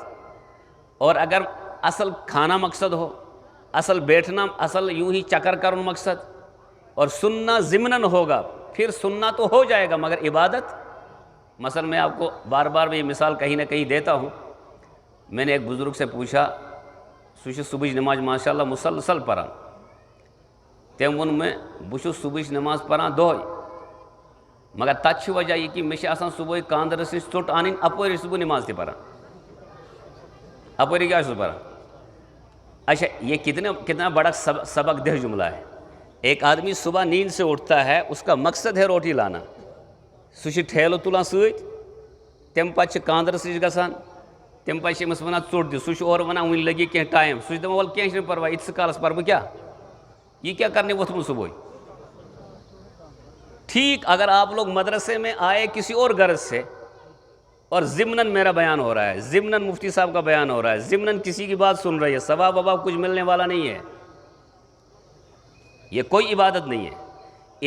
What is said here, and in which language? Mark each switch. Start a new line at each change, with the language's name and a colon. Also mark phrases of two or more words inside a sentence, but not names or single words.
Urdu: اور اگر اصل کھانا مقصد ہو، اصل بیٹھنا، اصل یوں ہی چکر کرن مقصد، اور سننا ضمناً ہوگا، پھر سننا تو ہو جائے گا مگر عبادت۔ مثلا میں آپ کو بار بار یہ مثال کہیں نہ کہیں دیتا ہوں۔ میں نے ایک بزرگ سے پوچھا،
Kashmiri: سوچ صبح نماز ماشاءاللہ مسلسل پران، تم ون میں بچ صبح نماز پران دہے، مگر تت وجہ یہ کہ مے آسان صبح کاندر سی ژوٹ ان اپور صبح نماز تہ پران، اپوری کیا پران۔
Urdu: اچھا یہ کتنا بڑا سبق دہ جملہ ہے۔ ایک آدمی صبح نیند سے اٹھتا ہے، اس کا مقصد ہے روٹی لانا،
Kashmiri: سہ ٹھیلہ تلان ست، تم پتہ کاندر سچ گژھان، تم پتہ امس ونان ژوٹ دِ، سہ اور ونان ون لگی کینٛہہ ٹائم، سہ دپان ول کینٛہہ چھُنہٕ پرواے، ییٖتِس کالس پر بہٕ کیا، یہ کیا کرنے ووتھمُت صبح۔
Urdu: ٹھیک اگر آپ لوگ مدرسے میں آئے کسی اور غرض سے، اور ضمناً میرا بیان ہو رہا ہے، ضمناً مفتی صاحب کا بیان ہو رہا ہے، ضمناً کسی کی بات سن رہی ہے، ثواب وباب کچھ ملنے والا نہیں ہے، یہ کوئی عبادت نہیں ہے۔